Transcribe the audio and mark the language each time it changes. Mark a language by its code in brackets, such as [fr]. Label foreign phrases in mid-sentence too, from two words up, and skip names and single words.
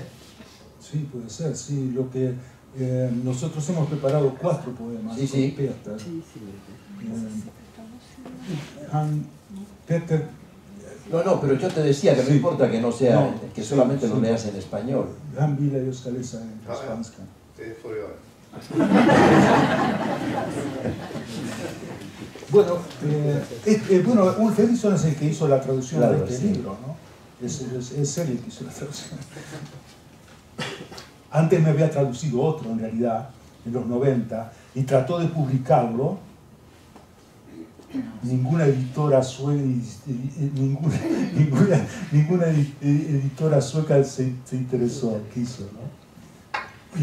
[es] Sí, puede ser, sí. Nosotros hemos preparado 4 poemas. Sí, sí. Peter. Peter. No, pero yo te decía que no importa que no sea, que solamente lo leas en español. [sv] Han vill jag ska läsa en på spanska. Det får du göra. [es] Bueno, Ulf Eriksson es el que hizo la traducción de este sí. libro, ¿no? Es él el que hizo la traducción. Antes me había traducido otro, en realidad, en los 90, y trató de publicarlo. Ninguna editora sueca, ninguna editora sueca se interesó, quiso, ¿no?